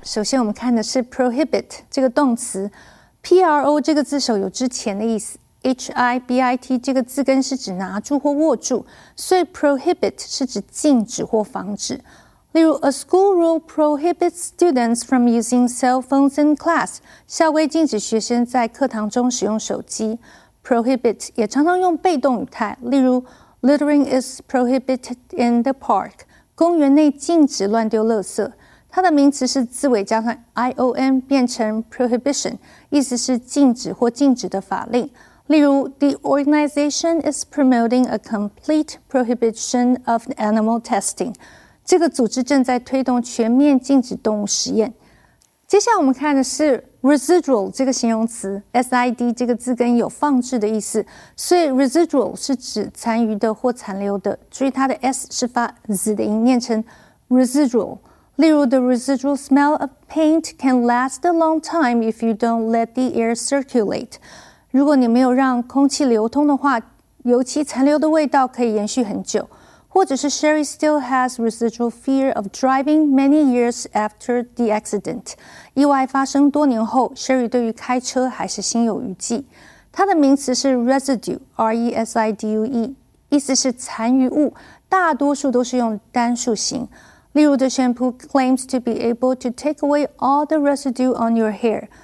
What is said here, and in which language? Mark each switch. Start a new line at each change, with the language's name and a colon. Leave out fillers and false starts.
Chinese: 首先我们看的是 prohibit 这个动词 ，pro 这个字首有之前的意思 ，hibit 这个字根是指拿住或握住，所以 prohibit 是指禁止或防止。例如
English: ，a school rule prohibits students from using cell phones in class。
Chinese: 校规禁止学生在课堂中使用手机。
English: prohibit
Chinese: 也常常用被动语态，例如
English: littering is prohibited in the park。
Chinese: 公园内禁止乱丢垃圾。它的名词是字尾加上 ion 变成 prohibition， 意思是禁止或禁止的法令。例如
English: ，the organization is promoting a complete prohibition of animal testing。
Chinese: 这个组织正在推动全面禁止动物实验。接下来我们看的是 residual 这个形容词 ，sid 这个字根有放置的意思，所以 residual 是指残余的或残留的。注意它的 s 是发 z 的音，念成 residual。例如
English: ，the residual smell of paint can last a long time if you don't let the air circulate。
Chinese: 如果你没有让空气流通的话，油漆残留的味道可以延续很久。或者是
English: Sherry still has residual fear of driving many years after the accident。
Chinese: 意外发生多年后 ，Sherry 对于开车还是心有余悸。它的名词是 residue，residue，意思是残余物，大多数都是用单数形。例如
English: ，the shampoo claims to be able to take away all the residue on your hair。